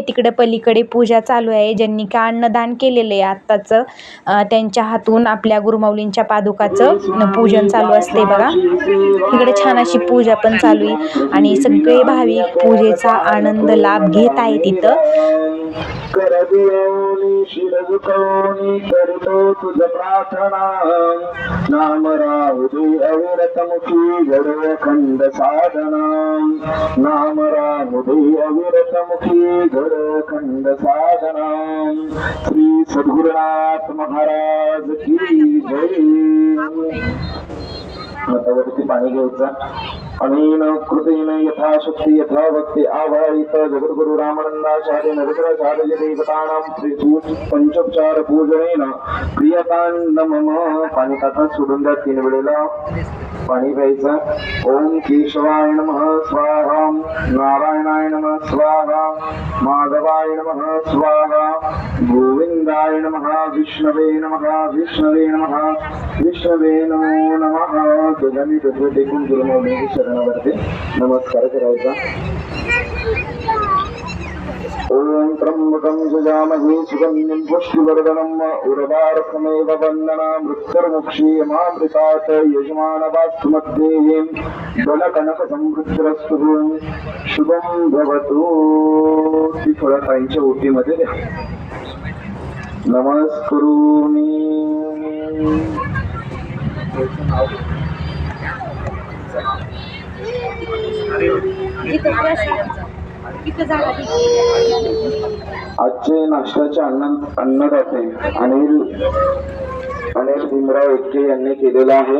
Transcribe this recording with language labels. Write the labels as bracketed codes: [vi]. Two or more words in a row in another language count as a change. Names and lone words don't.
[mr] तिकडे पलीकडे पूजा चालू आहे. ज्यांनी का अन्नदान केलेलं आहे आत्ताचं त्यांच्या हातून आपल्या गुरुमाऊलींच्या पादुकाचं पूजन चालू असते बघा. इकडे छान अशी पूजा पण चालू आहे आणि सगळे भाविक पूजेचा आनंद लाभ घेत आहेत इथं. नाम राहुदे अविरतमुखी गडखंड साधना, नाम राहुदे अविरतमुखी गडखंड साधना. श्री सद्गुरुनाथ महाराज की जय. हातावरती पाणी घ्यायचं आणि [sa] कृतेन यथाशक्ती यथाभक्ती आवाहित जगद्गुरु रामानंदाचार्य नरेंद्राचार्य देवतानां त्रिसूत पंचोपचार पूजनेन प्रियतां मम. [mr] पाणी ताटात सोडून द्या 3 वेळेला पाणी प्यायचं. [sa] ओम केशवाय नमः स्वाहा, नारायणाय नमः स्वाहा, माधवाय नमः स्वाहा, गोविंदाय नमः, विष्णवे नमः, विष्णवे नमः, विष्णवे नमो नमः. [mr] दोघांनी डोकं टेकून गुरुमाऊलींच्या चरणावरती नमस्कार करायचा. [sa] ओम त्र्यंबकं यजामहे सुगन्धिं पुष्टिवर्धनम् उर्वारुकमेव वन्दना मृत्युर्मुक्षीयमामृतात् यजमानवास्तु मध्ये बलकनक समृद्धिरस्तु शुभं भवतु. [mr] ती फळं ताईंच्या ओटीमध्ये द्या. नमस्करोमि. आजचे नाश्त्याचे अन्नदाते अनिल भीमराव एक्के यांनी केलेला आहे.